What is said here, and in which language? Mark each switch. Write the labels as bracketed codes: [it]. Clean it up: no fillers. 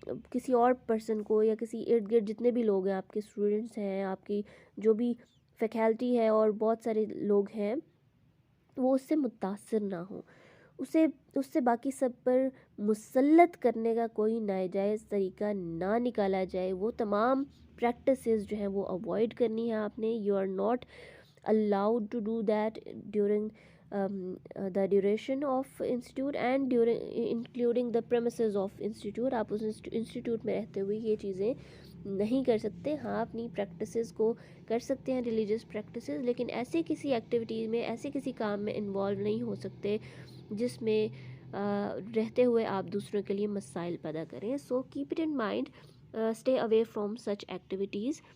[ur] کسی اور پرسن کو یا کسی ارد گرد جتنے بھی لوگ ہیں، آپ کے اسٹوڈنٹس ہیں، آپ کی جو بھی فیکلٹی ہے اور بہت سارے لوگ ہیں، وہ اس سے متاثر نہ ہوں، اس سے باقی سب پر مسلط کرنے کا کوئی ناجائز طریقہ نہ نکالا جائے. وہ تمام پریکٹسز جو ہیں وہ اوائڈ کرنی ہے آپ نے. You are not [en] allowed to do that during the duration of institute and including the premises of institute. [ur] آپ اس انسٹیٹیوٹ میں رہتے ہوئے یہ چیزیں نہیں کر سکتے. ہاں، اپنی پریکٹسز کو کر سکتے ہیں، ریلیجیس پریکٹسز، لیکن ایسے کسی ایکٹیویٹیز میں، ایسے کسی کام میں انوالو نہیں ہو سکتے جس میں رہتے ہوئے آپ دوسروں کے لیے مسائل پیدا کریں. [en] So keep it in mind, stay away from such activities.